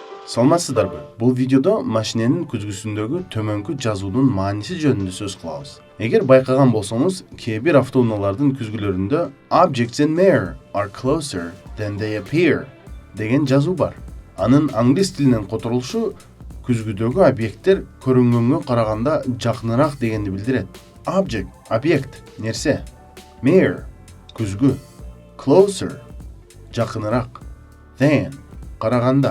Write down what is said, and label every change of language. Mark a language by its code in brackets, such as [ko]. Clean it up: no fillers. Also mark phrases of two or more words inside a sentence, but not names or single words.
[ky] Саламатсыздарбы? Бул видеодо машиненин күзгүсүндөгү төмөнкү жазуунун мааниси жөнүндө сөз кылабыз. Эгер байкаган болсоңуз, кээ бир автоунаалардын күзгүлөрүндө [en] Objects in mirror are closer than they appear [ky] деген жазуу бар. Анын англис тилинен которулушу күзгүдөгү объекттер көрүнгөнгө караганда жакыныраак дегенди билдирет. Object – объект, нерсе. Mirror – күзгү. Closer – жакыныраак. Than – караганда.